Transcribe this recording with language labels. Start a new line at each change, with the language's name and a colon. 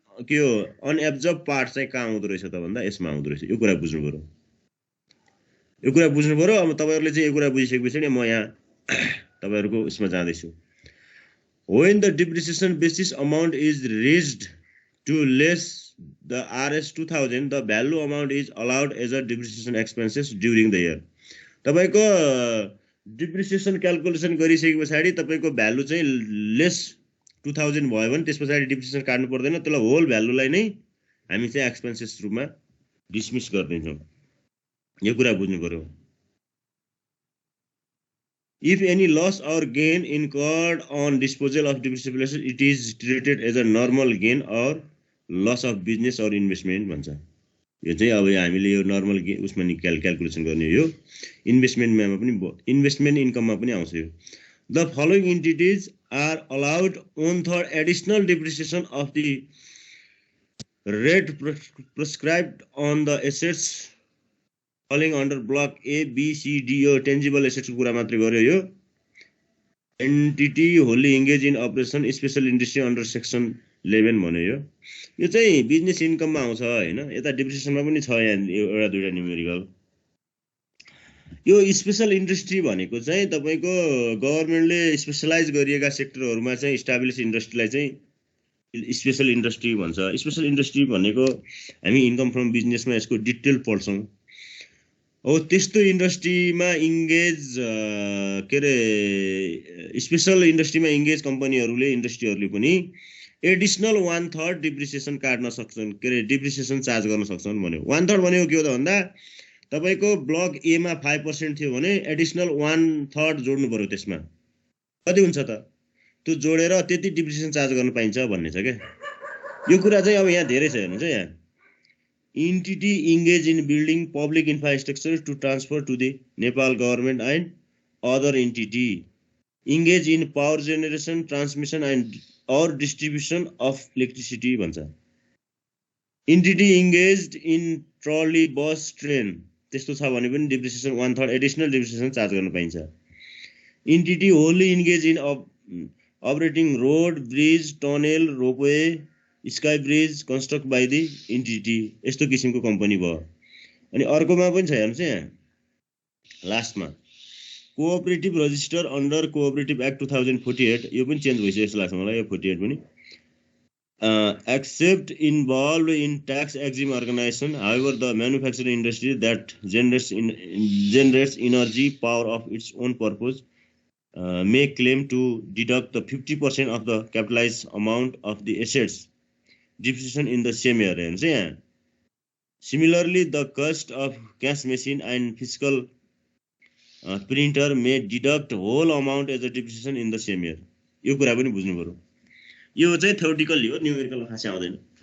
Nepali: यो अनएब्जर्ब पार्ट चाहिँ कहाँ आउँदो रहेछ त भन्दा यसमा आउँदो रहेछ, यो कुरा बुझ्नु पर्यो, यो कुरा बुझ्नु पर्यो। अब तपाईहरुले चाहिँ यो कुरा बुझिसकेपछि नि म यहाँ तपाईहरुको यसमा जाँदैछु।
English: When the depreciation basis amount is raised to less the RS 2000, the value amount is allowed as a depreciation expenses during the year.
Nepali: तपाईको डिप्रिसिएसन क्याल्कुलेसन गरिसके पछाडी तपाईको भ्यालु चाहिँ लेस 2000 भयो भने त्यस पछाडी डिप्रिसिएसन काट्नु पर्दैन, त्यसलाई होल भ्यालुलाई नै हामी चाहिँ एक्सपेन्सेस रुपमा डिसमिस गर्दिन्छौँ। यो कुरा बुझ्नु पर्यो।
English: If any loss or gain incurred on disposal of depreciable assets, it is treated as a normal gain or loss of business or investment
Nepali: भन्छ। यो चाहिँ अब हामीले यो नर्मल उसमा नि क्याल्कुलेसन गर्ने यो इन्भेस्टमेन्टमा पनि इन्भेस्टमेन्ट इन्कममा पनि आउँछ यो।
English: The following entities are allowed 1/3 additional depreciation of the rate prescribed on the assets falling under block A, B, C, D
Nepali: यो tangible assets को कुरा मात्रै गर्यो यो।
English: Entity wholly engaged in operation special industry under section 11
Nepali: भन्यो यो चाहिँ business इन्कममा आउँछ हैन। यता डिप्रिसिएसनमा पनि छ यहाँ एउटा दुईटा न्युमेरिकल। यो स्पेशल इन्डस्ट्री भनेको चाहिँ तपाईको गभर्नमेन्टले स्पेशलाइज गरिएका सेक्टरहरुमा चाहिँ इस्टाब्लिश इन्डस्ट्रीलाई चाहिँ स्पेशल इन्डस्ट्री भन्छ। स्पेशल इन्डस्ट्री भनेको हामी इन्कम फ्रम बिजनेसमा यसको डिटेल पढ्छौं। हो त्यस्तो इन्डस्ट्रीमा इन्गेज के रे स्पेशल इन्डस्ट्रीमा इन्गेज कम्पनीहरुले इन्डस्ट्रीहरुले पनि एडिशनल 1/3 डिप्रिसिएसन काट्न सक्छन्, के रे डिप्रिसिएसन चार्ज गर्न सक्छन् भन्यो। 1/3 भनेको के हो त भन्दा तपाईको ब्लक ए मा 5% थियो भने एडिशनल 1/3 जोड्नु पर्यो त्यसमा। कति हुन्छ त? त्यो जोडेर त्यति डिप्रिसिएसन चार्ज गर्न पाइन्छ भन्ने छ के। यो कुरा चाहिँ अब यहाँ धेरै छ हेर्नुस् है यहाँ।
English: Entity engaged in building public infrastructure to transfer to the Nepal government and other entity engaged in power generation, transmission and or distribution of electricity
Nepali: भन्छ।
English: Entity engaged in trolley bus train
Nepali: त्यस्तो छ भने पनि depreciation 1/3 additional depreciation charge गर्न पाइन्छ।
English: Entity wholly engaged in operating road, bridge, tunnel, roadway, sky bridge construct by the entity
Nepali: यस्तो किसिमको company भयो। अनि अर्कोमा पनि छ हेर्नुस् यहाँ लास्टमा
English: cooperative register under cooperative act 2048
Nepali: यो पनि चेन्ज भइसक्यो जस्तो लाग्छ मलाई
English: यो 48 पनि except involved in tax exempt organisation however the manufacturing industry that generates energy power of its own purpose may claim to deduct the 50% of the capitalized amount of the assets depreciation in the same year
Nepali: हेर्नुस् यहाँ।
English: Similarly, the cost of cash machine and fiscal printer may deduct whole amount as a depreciation in the same year।
Nepali: यो कुरा पनि बुझ्नु पर्यो। यो चाहिँ theoretically हो, न्युमेरिकल खासै आउँदैन।